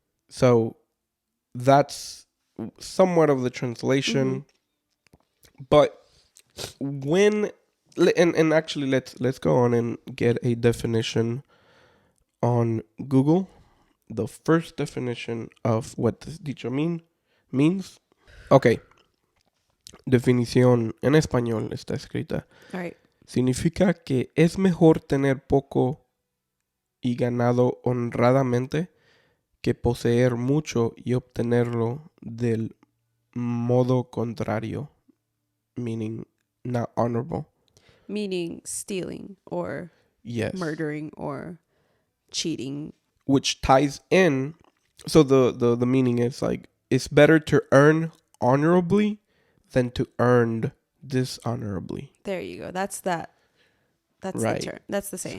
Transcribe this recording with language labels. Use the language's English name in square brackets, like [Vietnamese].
[English] So that's somewhat of the translation. But when and actually let's go on and get a definition on Google. The first definition of what this dicho means. Okay. [Spanish] Definición en español está escrita. [English] All right. [Spanish] Significa que es mejor tener poco y ganado honradamente que poseer mucho y obtenerlo del modo contrario, [English] meaning not honorable. Meaning stealing or murdering or cheating. Which ties in, so the meaning is like, it's better to earn honorably than to earn dishonorably. There you go. That's right. The term. That's the saying.